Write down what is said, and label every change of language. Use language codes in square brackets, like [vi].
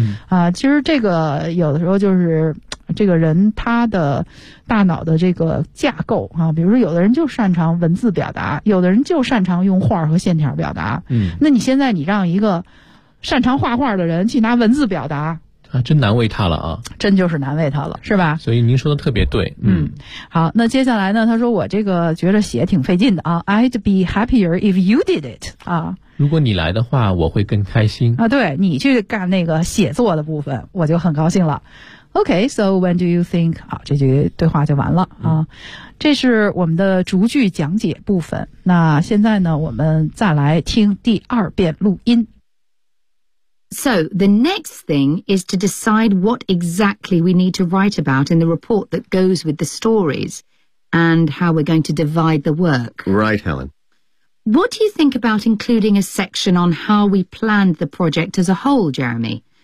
[zh] 啊，其实这个有的时候就是这个人他的大脑的这个架构啊，比如说有的人就擅长文字表达，有的人就擅长用画和线条表达。嗯，那你现在你让一个擅长画画的人去拿文字表达，啊，真难为他了啊！真就是难为他了，是吧？所以您说的特别对。嗯，好，那接下来呢？他说我这个觉得写挺费劲的啊。 [en] I'd be happier if you did it 啊。 [zh] 如果你来的话，我会更开心啊。对，你去干那个写作的部分，我就很高兴了。 [en] Okay, so when do you think？ [zh] 好，这句对话就完了啊。这是我们的逐句讲解部分。那现在呢，我们再来听第二遍录音。 [en] So, the next thing is to decide what exactly we need to write about in the report that goes with the stories and how we're going to divide the work. Right, Helen. What do you think about including a section on how we planned the project as a whole, Jeremy?